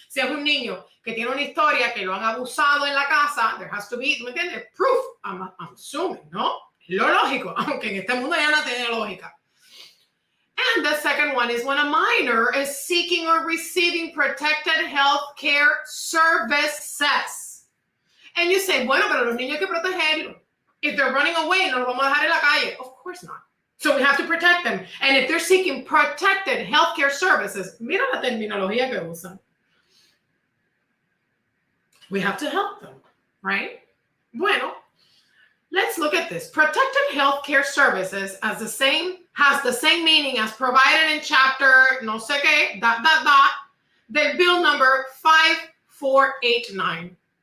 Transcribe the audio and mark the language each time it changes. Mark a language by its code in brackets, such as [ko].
[es] Si es un niño que tiene una historia que lo han abusado en la casa, [en] there has to be, [es] ¿me entiendes? [en] Proof, I'm assuming, [es] ¿no? Lo lógico, aunque en este mundo ya no tiene lógica. [en] And the second one is when a minor is seeking or receiving protected health care services. And you say, [es] bueno, pero los niños hay que protegerlos. [en] If they're running away, [es] no los vamos a dejar en la calle. [en] Of course not. So we have to protect them. And if they're seeking protected health care services, [es] mira la terminología que usan. [en] We have to help them, right? Bueno, let's look at this. Protected health care services has the same meaning as provided in chapter [es] no sé qué, [en] the bill number 5489.